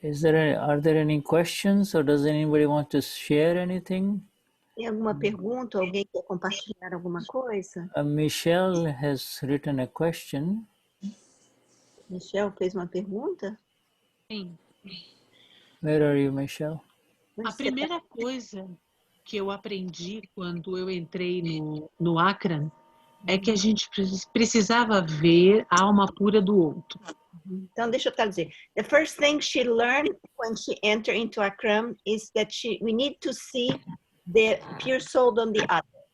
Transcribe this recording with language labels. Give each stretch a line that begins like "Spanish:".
English: Are there any questions, or does anybody want to share anything?
Portuguese: Tem alguma pergunta? Alguém quer compartilhar alguma coisa?
English: Michelle has written a question.
Portuguese: Michel fez uma pergunta? Sim.
English: Where are you, Michelle?
Portuguese: Onde A você tá? primeira coisa que eu aprendi quando eu entrei no Akram é que a gente precisava ver a alma pura do outro. Então, deixa eu traduzir.
English: The first thing she learned when she entered into Akram is that we need to see the pure soul on the other.